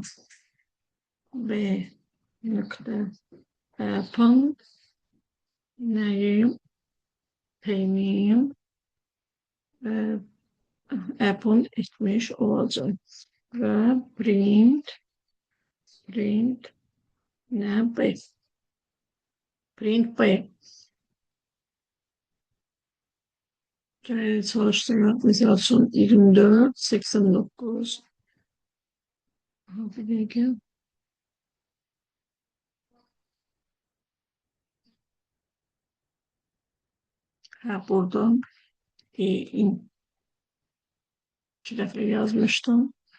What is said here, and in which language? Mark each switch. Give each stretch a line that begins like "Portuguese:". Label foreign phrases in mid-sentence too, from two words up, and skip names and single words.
Azerbaijani: B nöqtə append nəyim? T'yim append etmiş olacaq. Və print nə? B. Print B.
Turkish: Çalıştırmak mesela son 24, 89. Bir dakika. Buradan iki defa yazmıştım.